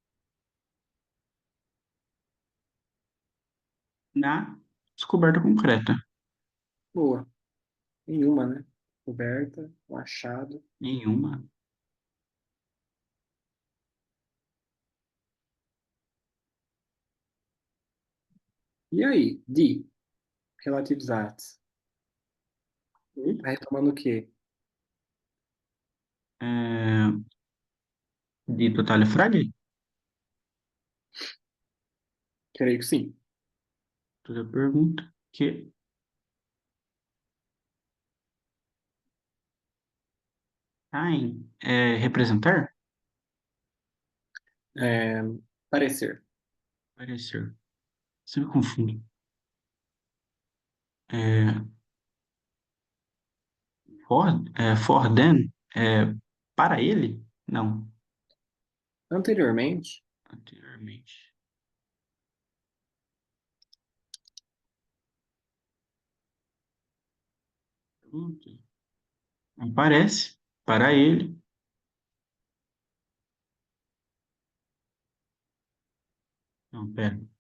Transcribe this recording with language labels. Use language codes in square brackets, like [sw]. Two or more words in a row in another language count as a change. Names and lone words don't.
[pt] Na descoberta concreta. Boa. Nenhuma, né? Descoberta, o achado. Nenhuma. E aí? Die. Relativsatz. Tá retomando o quê? É, de [de] totale frage? [pt] Creio que sim. Toda pergunta que ein é representar? É, parecer. Parecer. Você me confunde. É, [en] for them? [pt] É, para ele? Não. Anteriormente, Anteriormente. Pergunta. Não parece. Para ele. Não, pera.